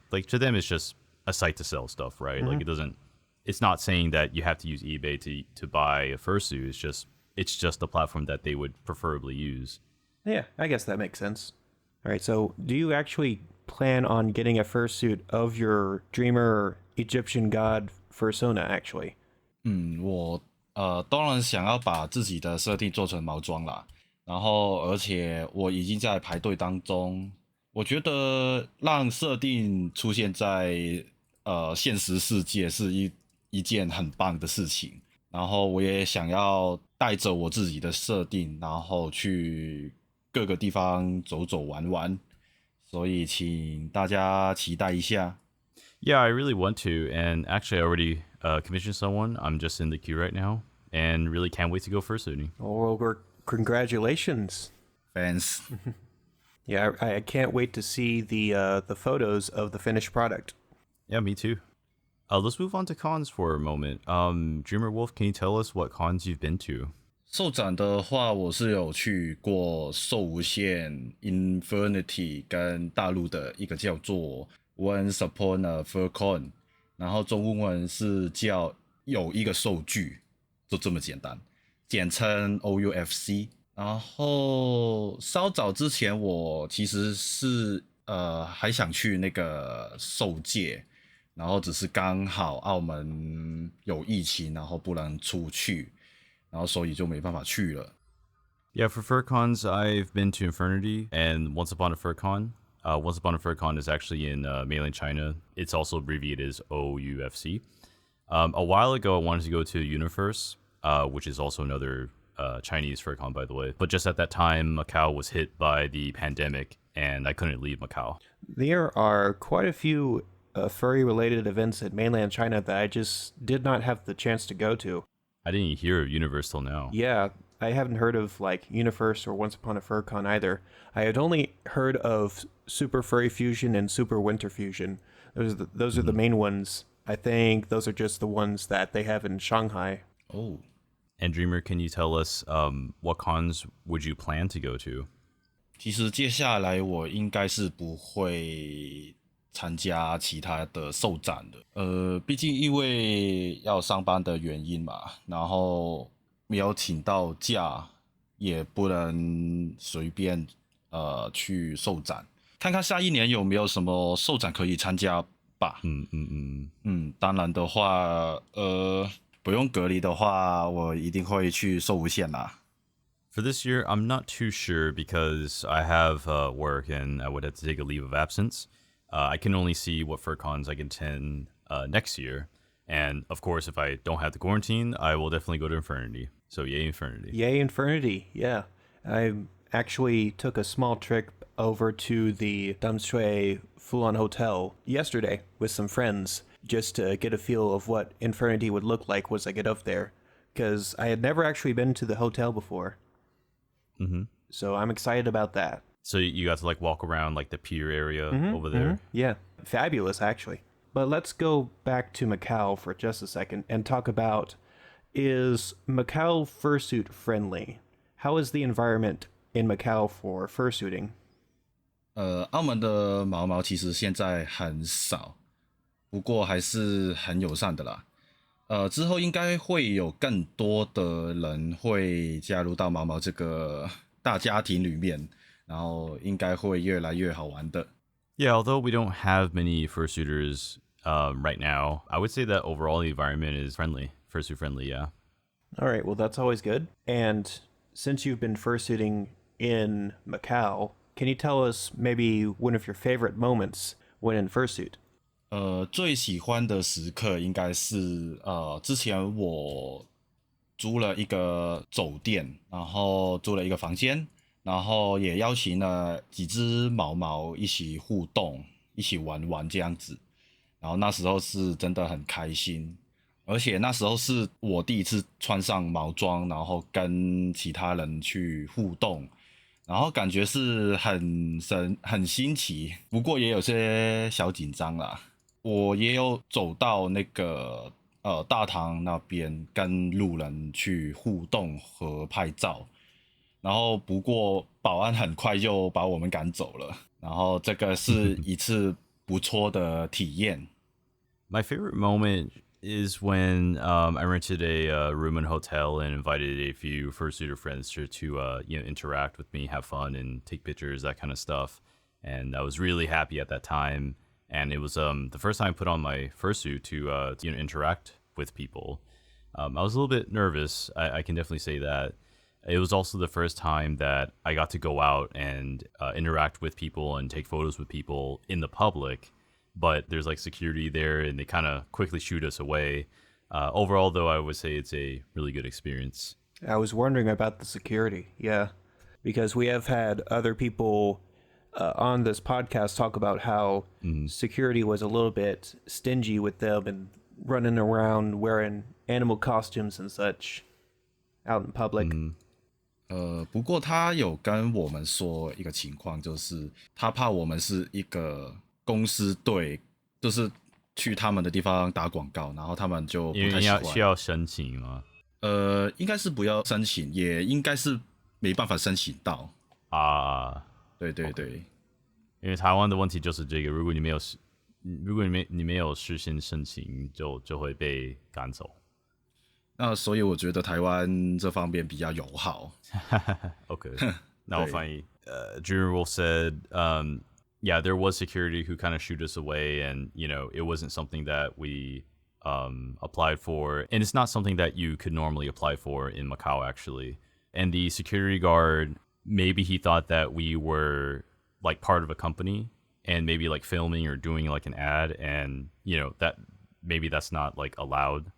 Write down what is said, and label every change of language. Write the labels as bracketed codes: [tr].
[en] Like to them, it's just a site to sell stuff, right? Like it's not saying that you have to use eBay to buy a fursuit. It's just the platform that they would preferably use. Yeah, I guess that makes sense. All right, so do you actually plan on getting a fursuit of your dreamer Egyptian god Fursona actually? [zh] 我当然想要把自己的设定做成毛装啦，然后而且我已经在排队当中。我觉得让设定出现在现实世界是一件很棒的事情，然后我也想要带着我自己的设定，然后去各个地方走走玩玩，所以请大家期待一下。 [en] Yeah, I really want to, and actually I already commissioned someone. I'm just in the queue right now, and really can't wait to go fursuiting. Well, we're congratulations. Thanks. Yeah, I can't wait to see the photos of the finished product. Yeah, me too. Let's move on to cons for a moment. Dreamer Wolf, can you tell us what cons you've been to? [zh] 兽展的话，我是有去过兽无限、Infinity 跟大陆的一个叫做 Once Upon a Furcon， 然后中文是叫有一个兽剧，就这么简单，简称 OUFC。然后稍早之前，我其实是还想去那个兽界，然后只是刚好澳门有疫情，然后不能出去。然后所以就没办法去了。 [en] Yeah, for FurCons, I've been to Infernity and Once Upon a FurCon. Once Upon a FurCon is actually in mainland China. It's also abbreviated as OUFC. A while ago, I wanted to go to Universe, which is also another Chinese FurCon, by the way. But just at that time, Macau was hit by the pandemic, and I couldn't leave Macau. There are quite a few furry-related events in mainland China that I just did not have the chance to go to. I didn't even hear of Universe till now. Yeah, I haven't heard of like Universe or Once Upon a FurCon either. I had only heard of Super Furry Fusion and Super Winter Fusion. Those are the main ones. I think those are just the ones that they have in Shanghai. Oh. And Dreamer, can you tell us what cons would you plan to go to? [zh] 其实接下来我应该是不会参加其他的兽展的，毕竟因为要上班的原因嘛，然后没有请到假，也不能随便去兽展，看看下一年有没有什么兽展可以参加吧。当然的话，不用隔离的话，我一定会去兽无限啦。 [en] For this year, I'm not too sure because I have work and I would have to take a leave of absence. I can only see what FurCons I can attend next year. And of course, if I don't have to quarantine, I will definitely go to Infernity. So yay, Infernity. Yay, Infernity. Yeah. I actually took a small trip over to the Damshui Fulan Hotel yesterday with some friends just to get a feel of what Infernity would look like once I get up there. Because I had never actually been to the hotel before. So I'm excited about that. So you got to like walk around like the pier area over there? Yeah, fabulous actually. But let's go back to Macau for just a second and talk about, is Macau fursuit friendly? How is the environment in Macau for fursuiting? [zh] 澳门的毛毛其实现在很少，不过还是很友善的啦。之后应该会有更多的人会加入到毛毛这个大家庭里面。然后应该会越来越好玩的。 [en] Yeah, although we don't have many fursuiters right now, I would say that overall the environment is friendly, fursuit friendly, yeah. All right, well that's always good. And since you've been fursuiting in Macau, can you tell us maybe one of your favorite moments when in fursuit? [zh] 最喜欢的时刻应该是之前我租了一个酒店，然后租了一个房间。然后也邀请了几只毛毛一起互动，一起玩这样子。然后那时候是真的很开心，而且那时候是我第一次穿上毛装，然后跟其他人去互动，然后感觉是很新奇，不过也有些小紧张啦。我也有走到那个大堂那边跟路人去互动和拍照。然后不过保安很快就把我们赶走了，然后这个是一次不错的体验。 [en] My favorite moment is when I rented a room in a hotel and invited a few fursuiter friends to interact with me, have fun, and take pictures, that kind of stuff. And I was really happy at that time. And it was the first time I put on my fursuit to interact with people. I was a little bit nervous. I can definitely say that. It was also the first time that I got to go out and interact with people and take photos with people in the public, but there's like security there and they kind of quickly shoot us away. Overall, though, I would say it's a really good experience. I was wondering about the security, yeah, because we have had other people on this podcast talk about how security was a little bit stingy with them and running around wearing animal costumes and such out in public. [zh] 不过他有跟我们说一个情况，就是他怕我们是一个公司队，就是去他们的地方打广告，然后他们就不因为太喜欢。需要申请吗？应该是不要申请，也应该是没办法申请到。啊，对对对，因为台湾的问题就是这个，如果你没有事先申请，就会被赶走。那所以我觉得台湾这方面比较友好。 [en] Okay. Now I'll find Junior Wolf said, yeah, there was security who kind of shooed us away, and it wasn't something that we applied for, and it's not something that you could normally apply for in Macau actually. And the security guard, maybe he thought that we were like part of a company and maybe like filming or doing like an ad, and that maybe that's not like allowed.